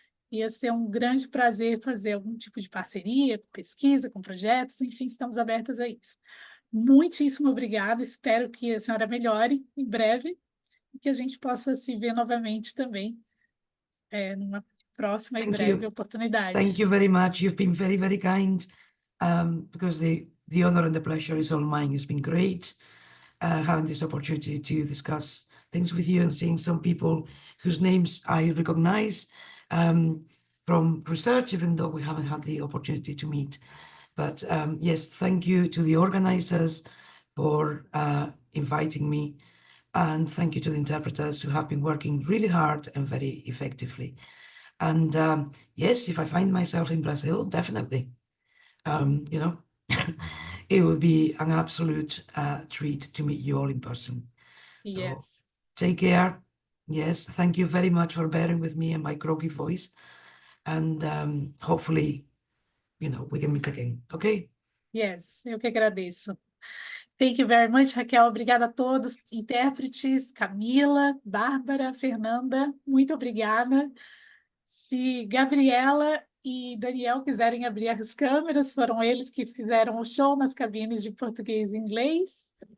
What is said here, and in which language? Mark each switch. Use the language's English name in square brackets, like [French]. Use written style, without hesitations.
[Portuguese] Ia ser um grande prazer fazer algum tipo de parceria, com pesquisa, com projetos, enfim, estamos abertas a isso. Muitíssimo obrigada, espero que a senhora melhore em breve e que a gente possa se ver novamente também, numa próxima e [English] Thank [Portuguese] breve [English] you. [Portuguese] oportunidade. [English] Thank you very much. You've been very, very kind, because the honor and the pleasure is all mine. It's been great having this opportunity to discuss things with you and seeing some people whose names I recognize from research, even though we haven't had the opportunity to meet. But yes, thank you to the organizers for inviting me. And thank you to the interpreters who have been working really hard and very effectively. And yes, if I find myself in Brazil, definitely, you know, it would be an absolute treat to meet you all in person. So Yes. take care. Yes, thank you very much for bearing with me and my croaky voice. And hopefully, you know, we can meet again. Okay? [Portuguese] Yes, eu que agradeço. [English] Thank you very much, Raquel. [Portuguese] Obrigada a todos, intérpretes, Camila, Bárbara, Fernanda, muito obrigada. Se Gabriela e Daniel quiserem abrir as câmeras, foram eles que fizeram o show nas cabines de português e inglês.